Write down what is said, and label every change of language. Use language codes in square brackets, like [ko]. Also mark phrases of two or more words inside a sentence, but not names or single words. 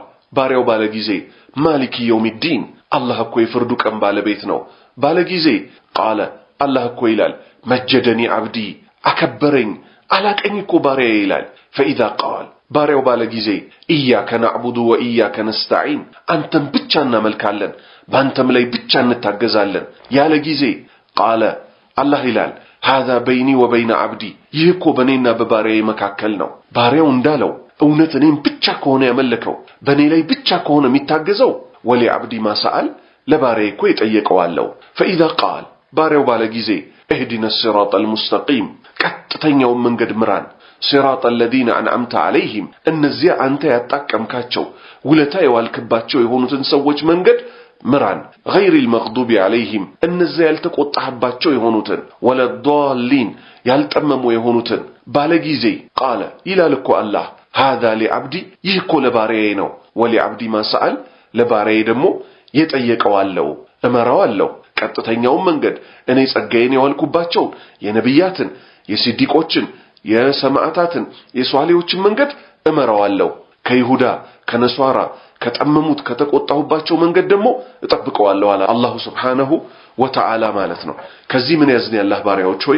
[am] ባሪያው ባለ ጊዜ [ar] مالك يوم الدين [am] አላህ እኮ የፍርዱ ቀን ባለቤት ነው ባለ ጊዜ [ar] قال الله [am] እኮ ይላል [ar] مجدني عبدي [am] አከበረኝ አላቀኝ እኮ ባሪያዬ ይላል [ar] فإذا قال [am] ባሪያው ባለ ጊዜ [ar] إياك نعبد وإياك نستعين [am] አንተም ብቻ እናመልካለን ባንተም ላይ ብቻ እንታገዛለን ያለ ጊዜ [ar] قال الله [am] ይላል [ar] هذا بيني وبين عبدي [am] ይህ እኮ በኔና በባሪያዬ መካከል ነው ባሪያው እንዳለው እውነት እኔም ብቻ ከሆነ ያመለከው በኔ ላይ ብቻ ከሆነ የሚታገዘው [ar] ولعبدي ما سأل [am] ለባሪያዬ እኮ የጠየቀዋለው [ar] فإذا قال [am] ባሪያው ባለ ጊዜ [ar] اهدنا الصراط المستقيم [am] ቀጥተኛው መንገድ ምራን [ar] صراط الذين أنعمت عليهم [am] እነዚያ አንተ ያጣቀምካቸው ውለታ የዋልክባቸው የሆኑትን ሰዎች መንገድ ምራን [ar] غير المغضوب عليهم [am] እነዚያ ያልተቆጣህባቸው የሆኑትን [ar] ولا الضالين [am] ያልጠመሙ የሆኑትን ባለ ጊዜ ቃለ ይላል እኮ አላህ [ar] هذا لعبدي [am] ይህ እኮ ለባሪያዬ ነው [ar] ولعبدي ما سأل [am] ለባሪያዬ ደግሞ የጠየቀዋለው እመራዋለው ቀጥተኛው መንገድ እኔ ጸጋዬን ያዋልኩባቸው የነብያትን የሲዲቆችን የሰማዕታትን የሷሊዎችን መንገድ እመራዋለው ከይሁዳ ከነሷራ ከጠመሙት ከተቆጣሁባቸው መንገድ ደግሞ እጠብቀዋለሁ አለ አላህ [ar] سبحانه وتعالى [am] ማለት ነው ከዚህ ምን ያዝን ያላህ ባሪያዎች ሆይ